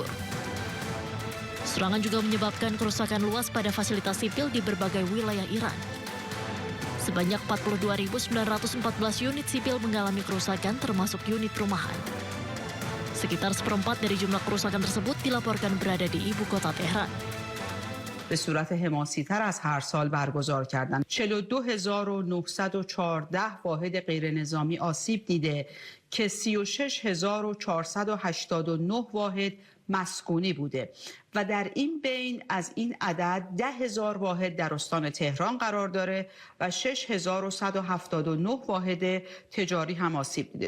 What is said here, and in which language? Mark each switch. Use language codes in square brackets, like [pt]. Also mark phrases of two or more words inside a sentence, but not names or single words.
[id] Serangan juga menyebabkan kerusakan luas pada fasilitas sipil di berbagai wilayah Iran. Sebanyak 42.914 unit sipil mengalami kerusakan termasuk unit rumahan. Sekitar seperempat dari jumlah kerusakan tersebut dilaporkan berada di ibu kota Teheran. [fa] به صورت حماسی‌تر از هر سال برگزار کردند. 42914 واحد غیرنظامی آسیب دیده که 36489 واحد مسکونی بوده و در این بین از این عدد 10,000 واحد در استان تهران قرار داره و 6179 واحد تجاری هم آسیب دیده.